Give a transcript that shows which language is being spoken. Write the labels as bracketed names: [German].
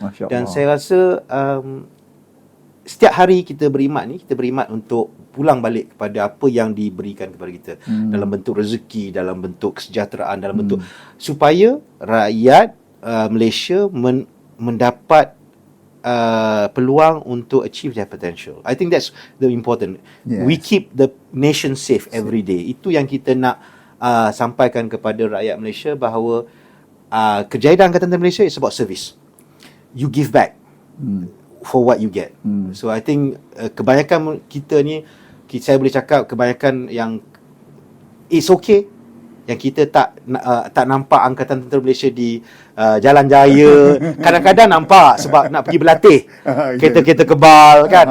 [Malay] Dan saya rasa setiap hari kita berkhidmat untuk pulang balik kepada apa yang diberikan kepada kita dalam bentuk rezeki, dalam bentuk kesejahteraan, dalam bentuk supaya rakyat Malaysia mendapat peluang untuk [English] achieve their potential. I think that's the important. We keep the nation safe every day. [Malay] Itu yang kita nak sampaikan kepada rakyat Malaysia bahawa kerjaya Angkatan Tentera Malaysia [English] is about service. You give back for what you get. [Malay] So I think kebanyakan kita ni, saya boleh cakap kebanyakan yang [English] it's okay [Malay] yang kita tak nampak Angkatan Tentera Malaysia di jalan jaya. Kadang-kadang nampak sebab nak pergi berlatih. Kereta-kereta kebal kan.